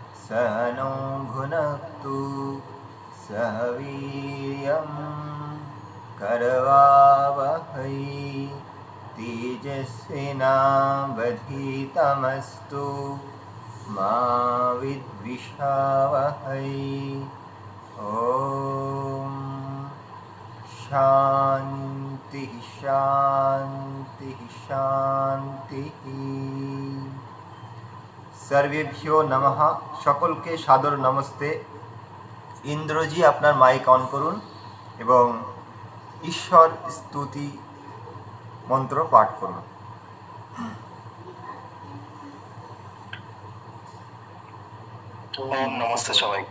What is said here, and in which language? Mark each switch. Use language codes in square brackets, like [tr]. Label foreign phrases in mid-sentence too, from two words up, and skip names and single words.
[sa] नो भुनक्तु सह वीर्यं करवावहै तेजस्विनावधीतमस्तु मा विद्विषावहै। ॐ शान्ति शान्ति शान्तिः। सर्वेभ्यो नमः। [bn] সকলকে সাদর নমস্তে। ইন্দ্রজি আপনার মাইক অন করুন এবং ঈশ্বর স্তুতি মন্ত্র পাঠ করুন। ওম নমস্তে সবাইকে।